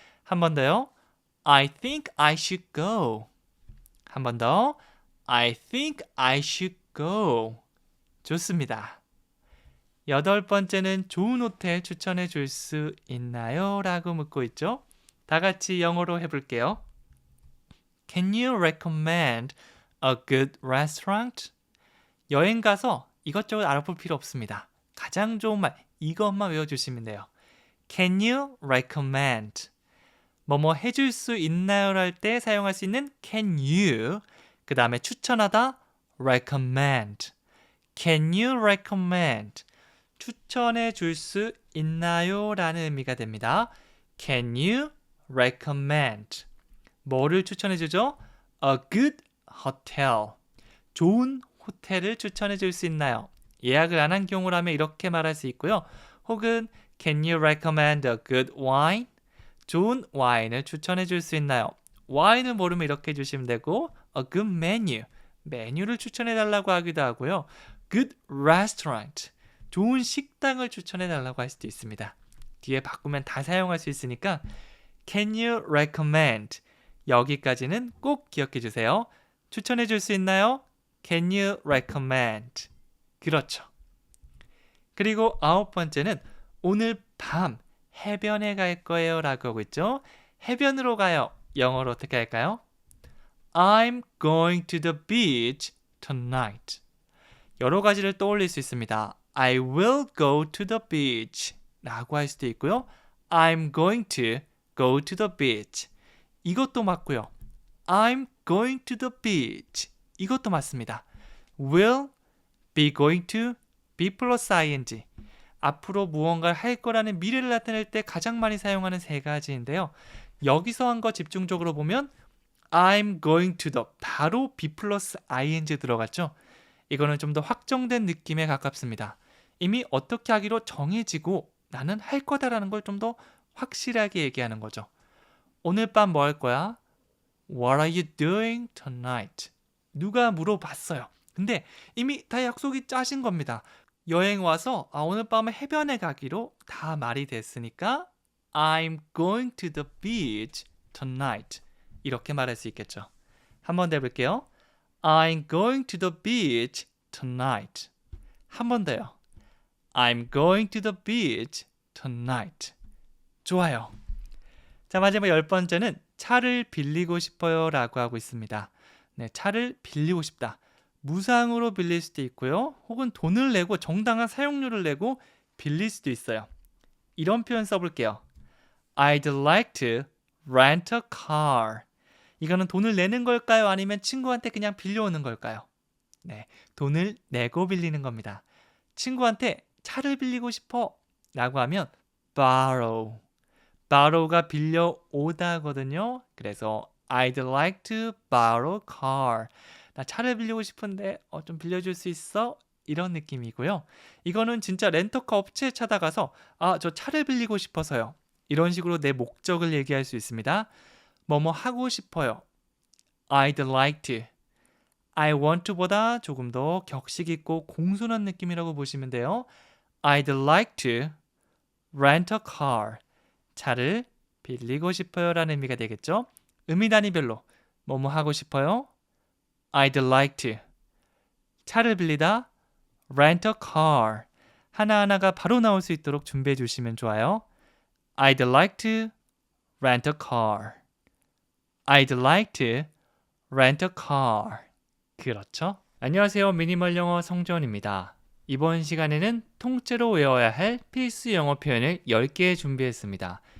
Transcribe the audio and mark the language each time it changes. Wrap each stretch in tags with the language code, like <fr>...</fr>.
<ko>한 번 더요.</ko> <en>I think I should go.</en> <ko>한 번 더.</ko> <en>I think I should go. 좋습니다.</en> <ko>8번째는 좋은 호텔 추천해 줄 수 있나요? 라고 묻고 있죠. 다 같이 영어로 해볼게요.</ko> <en>Can you recommend a good restaurant?</en> <ko>여행 가서 이것저것 알아볼 필요 없습니다. 가장 좋은 말, 이것만 외워주시면 돼요.</ko> <en>Can you recommend?</en> <ko>뭐뭐 해줄 수 있나요? 할 때 사용할 수 있는 can you, 그 다음에 추천하다 recommend.</ko> <en>Can you recommend?</en> <ko>추천해 줄 수 있나요? 라는 의미가 됩니다.</ko> <en>Can you recommend?</en> <ko>뭐를 추천해 주죠?</ko> <en>A good hotel.</en> <ko>좋은 호텔을 추천해 줄 수 있나요? 예약을 안 한 경우라면 이렇게 말할 수 있고요.</ko> <en>혹은 Can you recommend a good wine?</en> <ko>좋은 와인을 추천해 줄 수 있나요? 와인을 모르면 이렇게 해주시면 되고</ko> <en>A good menu.</en> <ko>메뉴를 추천해 달라고 하기도 하고요.</ko> <en>Good restaurant.</en> <ko>좋은 식당을 추천해 달라고 할 수도 있습니다. 뒤에 바꾸면 다 사용할 수 있으니까</ko> <en>Can you recommend?</en> <ko>여기까지는 꼭 기억해 주세요. 추천해 줄 수 있나요?</ko> <en>Can you recommend?</en> <ko>그렇죠. 그리고 9번째는 오늘 밤 해변에 갈 거예요 라고 하고 있죠. 해변으로 가요. 영어로 어떻게 할까요?</ko> <en>I'm going to the beach tonight.</en> <ko>여러 가지를 떠올릴 수 있습니다.</ko> <en>I will go to the beach</en> <ko>라고 할 수도 있고요.</ko> <en>I'm going to go to the beach.</en> <ko>이것도 맞고요.</ko> <en>I'm going to the beach.</en> <ko>이것도 맞습니다.</ko> <en>will, be going to, be 플러스 ing.</en> <ko>앞으로 무언가를 할 거라는 미래를 나타낼 때 가장 많이 사용하는 세 가지인데요. 여기서 한 거 집중적으로 보면</ko> <en>I'm going to the</en> <ko>바로 be 플러스 ing 들어갔죠. 이거는 좀 더 확정된 느낌에 가깝습니다. 이미 어떻게 하기로 정해지고 나는 할 거다라는 걸 좀 더 확실하게 얘기하는 거죠. 오늘 밤 뭐 할 거야?</ko> <en>What are you doing tonight?</en> <ko>누가 물어봤어요. 근데 이미 다 약속이 짜신 겁니다. 여행 와서 오늘 밤에 해변에 가기로 다 말이 됐으니까</ko> <en>I'm going to the beach tonight.</en> <ko>이렇게 말할 수 있겠죠. 한 번 더 해볼게요.</ko> <en>I'm going to the beach tonight.</en> <ko>한 번 더요.</ko> <en>I'm going to the beach tonight.</en> <ko>좋아요. 자, 마지막 10번째는 차를 빌리고 싶어요 라고 하고 있습니다. 네, 차를 빌리고 싶다. 무상으로 빌릴 수도 있고요. 혹은 돈을 내고 정당한 사용료를 내고 빌릴 수도 있어요. 이런 표현 써볼게요.</ko> <en>I'd like to rent a car.</en> <ko>이거는 돈을 내는 걸까요? 아니면 친구한테 그냥 빌려오는 걸까요? 네, 돈을 내고 빌리는 겁니다. 친구한테 차를 빌리고 싶어 라고 하면 borrow. borrow가 빌려오다거든요.</ko> <en>그래서 I'd like to borrow a car.</en> <ko>나 차를 빌리고 싶은데 좀 빌려줄 수 있어? 이런 느낌이고요. 이거는 진짜 렌터카 업체에 찾아가서 저 차를 빌리고 싶어서요. 이런 식으로 내 목적을 얘기할 수 있습니다. 뭐뭐 하고 싶어요.</ko> <en>I'd like to. I want to</en> <ko>보다 조금 더 격식 있고 공손한 느낌이라고 보시면 돼요.</ko> <en>I'd like to rent a car.</en> <ko>차를 빌리고 싶어요 라는 의미가 되겠죠. 의미 단위별로 뭐뭐 하고 싶어요?</ko> <en>I'd like to.</en> <ko>차를 빌리다</ko> <en>rent a car.</en> <ko>하나하나가 바로 나올 수 있도록 준비해 주시면 좋아요.</ko> <en>I'd like to rent a car. I'd like to rent a car.</en> <ko>그렇죠? 안녕하세요. 미니멀 영어 성지원입니다. 이번 시간에는 통째로 외워야 할 필수 영어 표현을 10개 준비했습니다.</ko>